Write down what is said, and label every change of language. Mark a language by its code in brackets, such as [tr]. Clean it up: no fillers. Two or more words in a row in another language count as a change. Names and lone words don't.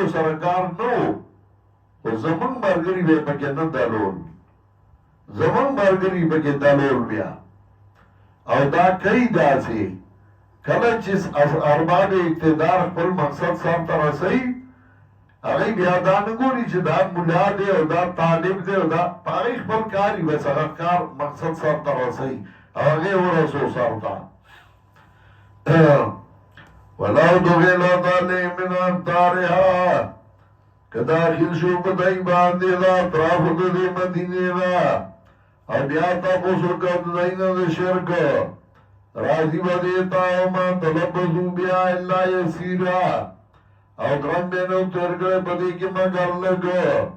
[ps] سره کار نه و خو زمونږ ملګري به یې پکې نه دلول زمونږ ملګري پکې دلول بیا او دا کوي داسې کله چې ارباب اقتدار خپل مقصد سرته رسوي هغوی بیا دا نه ګوري چې دا ملا دی او دا طالب دی او دا په هغوی خپل کار وي بس هغه کار مقصد سرته رسوي هغه ورسو سرته [ar] ولو دخلت علیهم من أقطارها [ps] که داخل شو په دوی باندې د اطرافو د دې مدینې نه او بیا تپوس وکړه د دوی نه د شرک راځي به دې ته [ar] وما تلبسوا بها الا یسیرا [ps] او ګران به نو تېر کړی په دې کې مګر لږ